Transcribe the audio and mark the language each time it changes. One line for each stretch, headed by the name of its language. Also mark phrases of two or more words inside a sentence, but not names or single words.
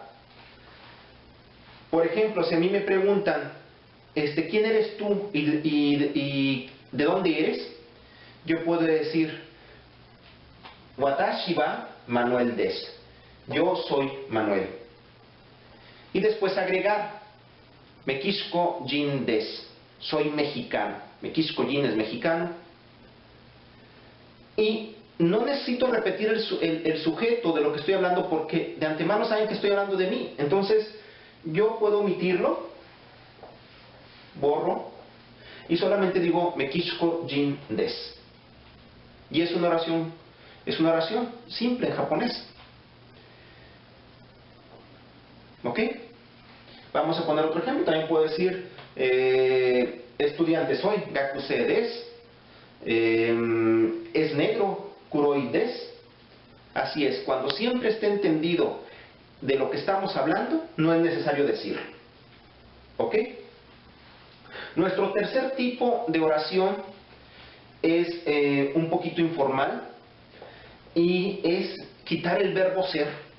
Spanish: Por ejemplo, si a mí me preguntan, ¿quién eres tú y de dónde eres? Yo puedo decir,
Japanese: Watashi wa Manuel desu.
Spanish: Yo soy Manuel. Y después agregar,
Japanese: メキシコ人です.
Spanish: Soy mexicano.
Japanese: メキシコ人
Spanish: es mexicano. Y no necesito repetir el sujeto de lo que estoy hablando porque de antemano saben que estoy hablando de mí. Entonces, yo puedo omitirlo, borro, y solamente digo
Japanese: メキシコ人です.
Spanish: Y es una oración simple en japonés. ¿Ok? Vamos a poner otro ejemplo. También puedo decir estudiante soy,
Japanese: 学生です.
Spanish: Es negro,
Japanese: 黒いです.
Spanish: Así es, cuando siempre esté entendido de lo que estamos hablando, no es necesario decirlo. ¿Ok? Nuestro tercer tipo de oración es un poquito informal y es quitar el verbo ser.